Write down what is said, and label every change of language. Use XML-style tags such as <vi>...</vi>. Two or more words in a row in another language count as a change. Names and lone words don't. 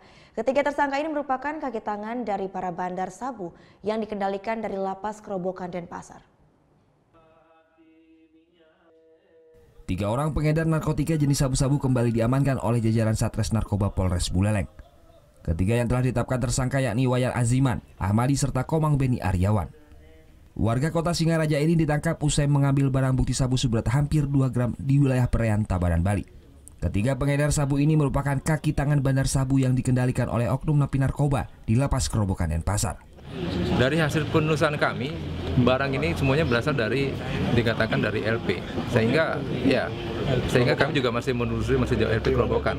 <id>Ketiga tersangka ini merupakan kaki tangan dari para bandar sabu yang dikendalikan dari Lapas Kerobokan Denpasar. 3 orang pengedar narkotika jenis sabu-sabu kembali diamankan oleh jajaran Satres Narkoba Polres Buleleng. Ketiga yang telah ditetapkan tersangka yakni Wayan Aziman, Ahmadi serta Komang Beni Aryawan. Warga Kota Singaraja ini ditangkap usai mengambil barang bukti sabu seberat hampir 2 gram di wilayah Perairan Tabanan, Bali. Ketiga pengedar sabu ini merupakan kaki tangan bandar sabu yang dikendalikan oleh oknum napi narkoba di Lapas Kerobokan Denpasar. Dari hasil penelusuran kami, barang ini semuanya berasal dari dikatakan dari LP, sehingga kami juga masih menelusuri masih jauh LP Kerobokan.</id>